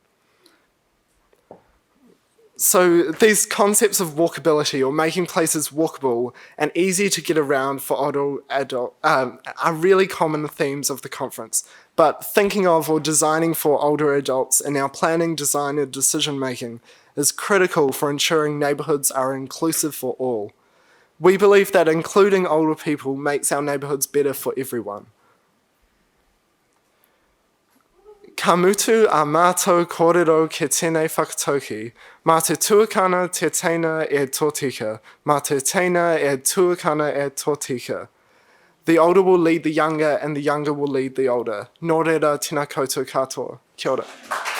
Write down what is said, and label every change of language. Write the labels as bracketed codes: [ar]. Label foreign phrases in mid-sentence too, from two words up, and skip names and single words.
[en] So these concepts of walkability, or making places walkable and easy to get around for older adults, are really common themes of the conference. But thinking of or designing for older adults in our planning, design and decision making is critical for ensuring neighbourhoods are inclusive for all. We believe that including older people makes our neighbourhoods better for everyone. [mi] Ka mutu a mātou kōrero ke tēnei whakatauki, mā te tuakana te teina e tōtika, mā te teina e tuakana e tōtika. [en] The older will lead the younger, and the younger will lead the older. [mi] Nō reira, tēnā koutou katoa. Kia ora.